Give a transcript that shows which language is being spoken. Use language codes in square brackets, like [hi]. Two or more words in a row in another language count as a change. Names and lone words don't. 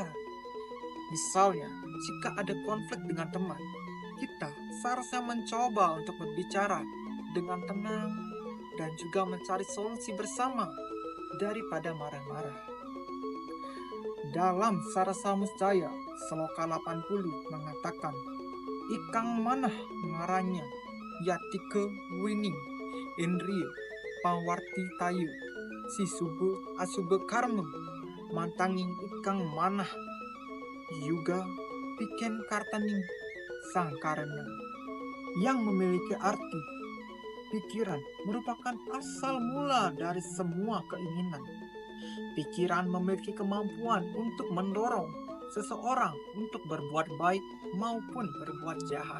[id] Misalnya, jika ada konflik dengan teman, kita seharusnya mencoba untuk berbicara dengan tenang dan juga mencari solusi bersama daripada marah-marah. Dalam Sarasa Musjaya, Sloka 80 mengatakan, [kaw] Ikang manah ngaranya, yatika wining, indriya, pawarti tayu, si subuh asubah karma, mantanging ikang manah, juga piken kartaning sang karena, [id] yang memiliki arti pikiran merupakan asal mula dari semua keinginan. Pikiran memiliki kemampuan untuk mendorong seseorang untuk berbuat baik maupun berbuat jahat.